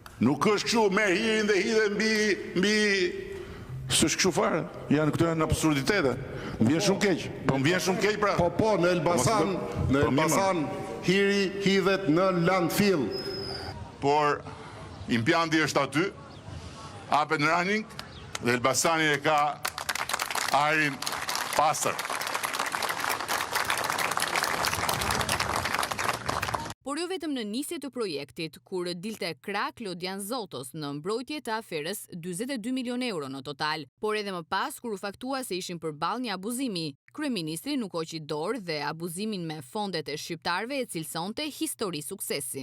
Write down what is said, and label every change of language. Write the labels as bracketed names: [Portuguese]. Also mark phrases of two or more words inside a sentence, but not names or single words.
[Albanian] Nuk është kështu, merr hirin dhe hidhe mbi s'është kështu fare. Këto janë absurditete. M'vjen shumë keq. Po m'vjen shumë keq pra. Po, në Elbasan hiri hidhet në landfill. Por impianti është aty, [English] up and running, [Albanian] dhe Elbasani e ka ajrin pastër. Por jo vetëm në nisje të projektit, kur dilte krah Lodian Zotos në mbrojtje të aferës 42 milion euro në total, por edhe më pas kur u faktua se ishin përballë një abuzimi, kryeministri nuk hoqi dorë dhe abuzimin me fondet e shqiptarëve e cilësonte histori suksesi.